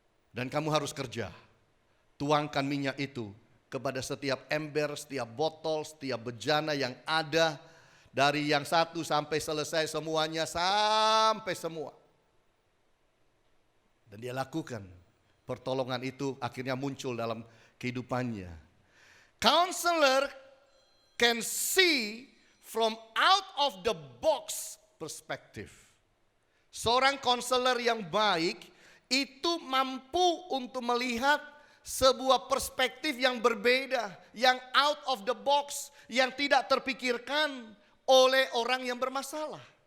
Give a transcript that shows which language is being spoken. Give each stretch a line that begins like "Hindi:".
Indonesian: Dan kamu harus kerja. Tuangkan minyak itu kepada setiap ember, setiap botol, setiap bejana yang ada. Dari yang satu sampai selesai semuanya, sampai semua. Dan dia lakukan. Pertolongan itu akhirnya muncul dalam kehidupannya.
English: Counselor can see from out of the box perspective.
Indonesian: Seorang konselor yang baik itu mampu untuk melihat sebuah perspektif yang berbeda, yang
English: out of the box,
Indonesian: yang tidak terpikirkan oleh orang yang bermasalah.